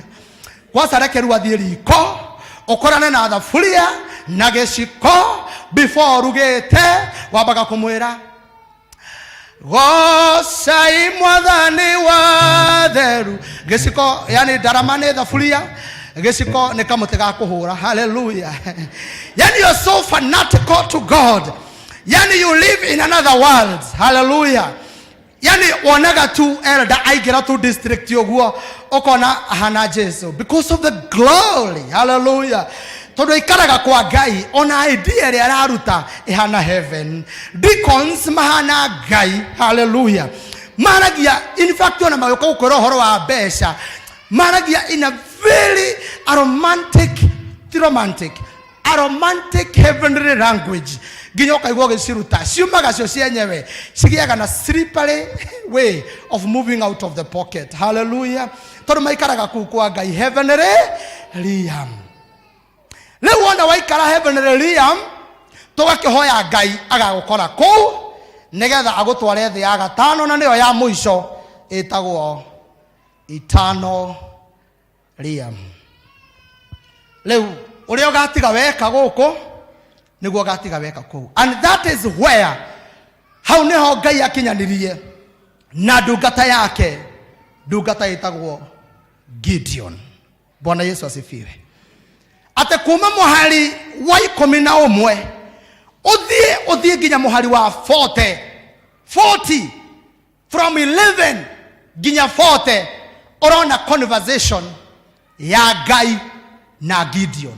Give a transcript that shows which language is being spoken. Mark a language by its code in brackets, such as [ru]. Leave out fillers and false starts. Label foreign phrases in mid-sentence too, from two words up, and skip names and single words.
[ki] Kwanza reke rĩu athiĩ riko ũkorane na thaburia na gĩciko before rugĩte wambaga kũmwĩra gocai Mwathani wa theru. Gĩciko yani ndarama nĩ thaburia, gĩciko nĩ kamũtĩ ga kũhũra. Hallelujah. [en] Yani you're so fanatical to God. Yani you live in another world. [ki] Hallelujah. Yani wonaga tu elder aigĩra tu district yoguo ukona hana Jesu [en] because of the glory. [ki] Hallelujah. tondu ikaraga kwa Ngai ona idea ria araruta ihana heaven. Deacons mahana Ngai. Hallelujah. Maragia [en] in fact [ki] ona mageuka gukwira horo wa besha maragia [en] in a very romantic heavenly language. [ki] Ginyoka igwo giciruta ciumaga cio cienyewe cigiaga na [en] slippery way of moving out of the pocket. [ki] Hallelujah. Tondu maikaraga kuu kwa Ngai [en] heavenly realm. [ki] Leo wona waikara [en] heavenly realm [ki] tugakihoya Ngai agagukora kuu negetha agutware thi ya gatano na niyo ya muico itagwo [en] eternal realm. [ki] Leo uria ugatiga weka guku niguo gatiga weka kuu, [en] and that is where [ki] hau niho Ngai akinyanirie na ndungata yake, ndungata itagwo Gideon. [sw] Bwana Yesu asifiwe. [ki] Ate kuma muhari wa 11 uthie ginya muhari wa 40 from 11 ginya 40 urona conversation ya Ngai na Gideon.